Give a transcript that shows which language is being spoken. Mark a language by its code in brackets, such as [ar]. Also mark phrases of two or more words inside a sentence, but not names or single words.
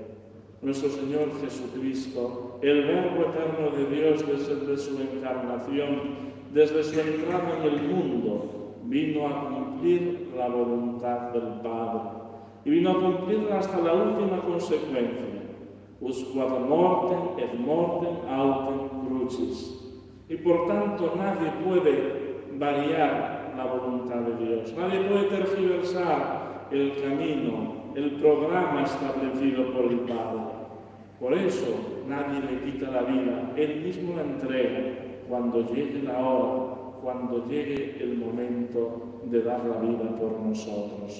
[es] Nuestro Señor Jesucristo, el Verbo eterno de Dios desde su encarnación, desde su entrada en el mundo, vino a cumplir la voluntad del Padre y vino a cumplirla hasta la última consecuencia: [la] usque ad mortem et mortem autem crucis. [es] Y por tanto nadie puede variar la voluntad de Dios, nadie puede tergiversar el camino, el programa establecido por el Padre. Por eso nadie le quita la vida, él mismo la entrega cuando llegue la hora, cuando llegue el momento de dar la vida por nosotros.